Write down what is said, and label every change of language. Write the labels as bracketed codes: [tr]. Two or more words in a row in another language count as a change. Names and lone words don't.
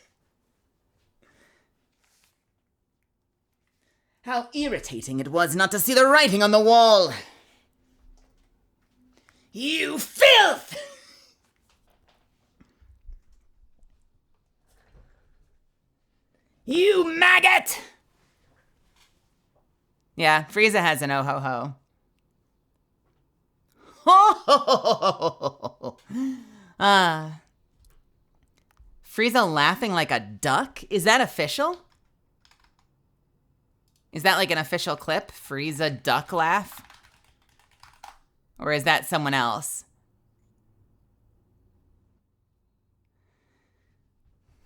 [en] How irritating it was not to see the writing on the wall. You filth! You maggot! Yeah, Frieza has an oh ho ho. Frieza laughing like a duck? Is that official? Is that like an official clip? Frieza duck laugh? Or is that someone else?